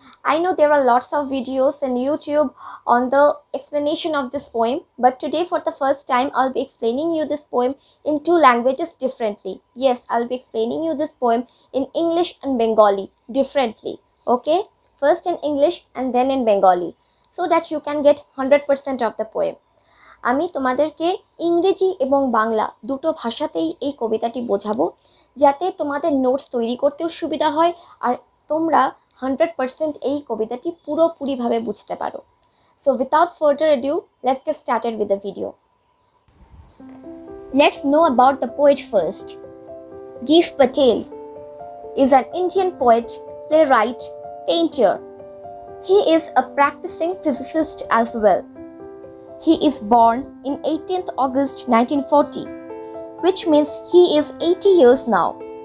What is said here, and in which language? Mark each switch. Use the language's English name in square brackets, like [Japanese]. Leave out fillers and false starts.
[English] I know there are lots of videos on YouTube on the explanation of this poem, but today for the first time I'll be explaining you this poem in two languages differently. Yes, I'll be explaining you this poem in English and Bengali differently. Okay? First in English and then in Bengali, so that you can get 100% of the poem. [Bangla] আমি তোমাদেরকে ইংরেজি এবং বাংলা দুটো ভাষাতেই এই কবিতাটি বোঝাবো, যাতে তোমাদের নোটস তৈরি করতেও সুবিধা হয় আর তোমরা 100% এই কবিতাটি পুরোপুরিভাবে বুঝতে পারো। [English] So without further ado, let's get started with the video. Let's know about the poet first. Gift Patel is an Indian poet, playwright, painter. He is a practicing physicist as well. He is born in 18th August 1940, which means he is 80 years now.